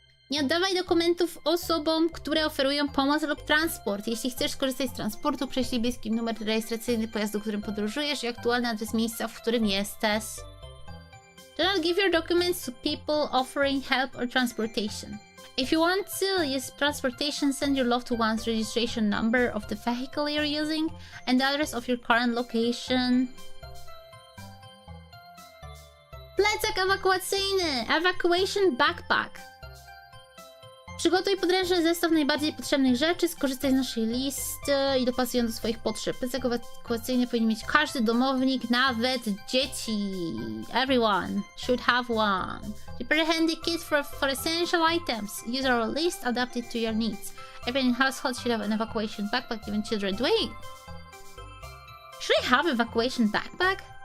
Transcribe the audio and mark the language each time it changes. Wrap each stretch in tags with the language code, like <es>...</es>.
<pl>Nie oddawaj dokumentów osobom, które oferują pomoc lub transport. Jeśli chcesz skorzystać z transportu, prześlij bliski numer rejestracyjny pojazdu, którym podróżujesz i aktualny adres miejsca, w którym jesteś.</pl> <en>Do not give your documents to people offering help or transportation. If you want to use transportation, send your loved one's registration number of the vehicle you're using and the address of your current location.</en> <pl>Plecak ewakuacyjny!</pl> <en>Evacuation backpack.</en> <pl>Przygotuj podręczny zestaw najbardziej potrzebnych rzeczy, skorzystaj z naszej listy i dopasuj ją do swoich potrzeb. Plecak ewakuacyjny powinien mieć każdy domownik, nawet dzieci.</pl> <en>Everyone should have one. Prepare a handy kit for essential items. Use our list adapted to your needs. Every household should have an evacuation backpack, even children. Wait! Should I have evacuation backpack?</en>